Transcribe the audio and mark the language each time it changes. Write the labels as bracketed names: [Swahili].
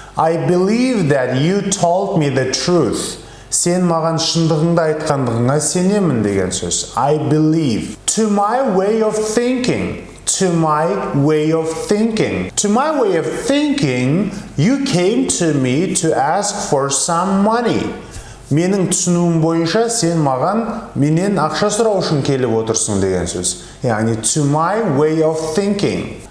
[English] I believe that you told me the truth. [Kazakh] Сен маған шындығыңды айтқандығыңа сенемін деген сөз. [English] I believe. To my way of thinking. To my way of thinking. To my way of thinking, you came to me to ask for some money. [Kazakh] Менің түсінуім бойынша сен маған менен ақша сұрау үшін келіп отырсың деген сөз. Яғни [English] to my way of thinking.